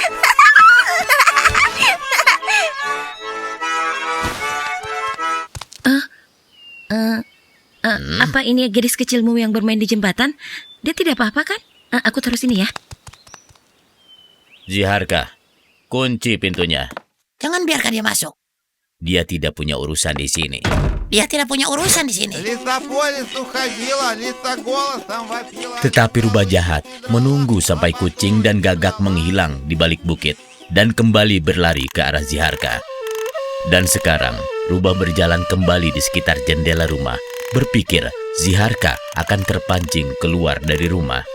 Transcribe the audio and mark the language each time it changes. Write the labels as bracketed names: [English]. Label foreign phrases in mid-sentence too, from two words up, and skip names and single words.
[Indonesian] Apa ini gadis kecilmu yang bermain di jembatan? Dia tidak apa-apa kan? Aku taruh sini ya. Ziharka, kunci pintunya. Jangan biarkan dia masuk. Dia tidak punya urusan di sini. Dia tidak punya urusan di sini. [Russian] Лиса по лесу ходила, лиса голосом вопила. [Indonesian] Tetapi rubah jahat menunggu sampai kucing dan gagak menghilang di balik bukit dan kembali berlari ke arah Ziharka. Dan sekarang, rubah berjalan kembali di sekitar jendela rumah, berpikir Ziharka akan terpancing keluar dari rumah.